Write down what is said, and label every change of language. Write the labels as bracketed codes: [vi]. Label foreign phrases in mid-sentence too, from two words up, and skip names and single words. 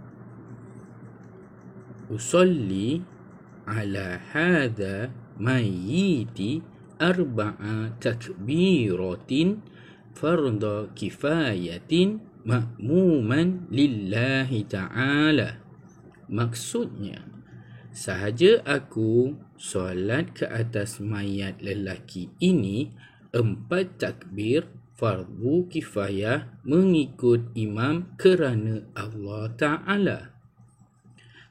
[ar] أصلي على هذا الميت أربع تكبيرات فرض كفاية مأموما لله تعالى. [ms] Maksudnya, sahaja aku solat ke atas mayat lelaki ini 4 takbir fardu kifayah mengikut imam kerana Allah Ta'ala.